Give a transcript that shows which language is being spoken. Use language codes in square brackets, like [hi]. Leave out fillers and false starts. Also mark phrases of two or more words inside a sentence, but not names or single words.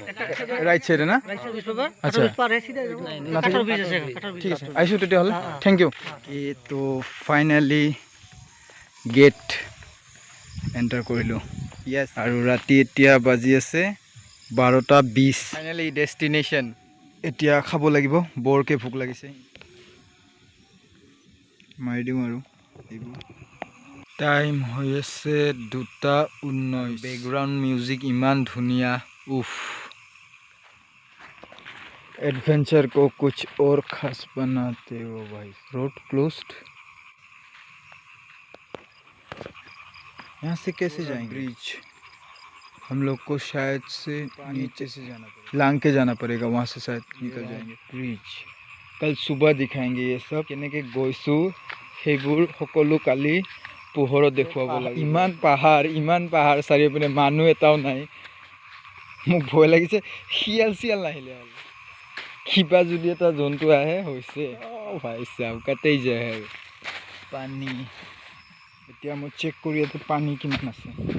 [en] right sidee [as] না আচ্ছা ঠিক আছে আহিছোঁ তেতিয়াহ'লে [en] thank you [as] এইটো ফাইনেলি [en] gate enter [as] কৰিলোঁ য়েছ আৰু ৰাতি এতিয়া বাজি আছে 12:20 [en] finally destination [as] এতিয়া খাব লাগিব বৰকৈ ভোক লাগিছে মাৰি দিওঁ আৰু টাইম হৈ আছে 2:19 [en] background music [as] ইমান ধুনীয়া উফ [hi] एडवेंचर को कुछ और खास बनाते हो भाई [en] road closed [hi] यहाँ से कैसे जाएंगे ब्रिज हम लोग को शायद से नीचे से जाना पड़ेगा लांग के जाना पड़ेगा वहाँ से शायद निकल जाएंगे ब्रिज कल सुबह दिखाएंगे ये सब [as] केनेके গৈছো সেইবোৰ সকলো কালি পোহৰত দেখুৱাব লাগে ইমান পাহাৰ চাৰিওপিনে মানুহ এটাও নাই মোক ভয় লাগিছে শিয়াল নাহিলে হ'ল কিবা যদি এটা জন্তু আহে হৈছে ভাই চাও কাটেই যায় আৰু পানী এতিয়া মই চেক কৰি আছো পানী কিমান আছে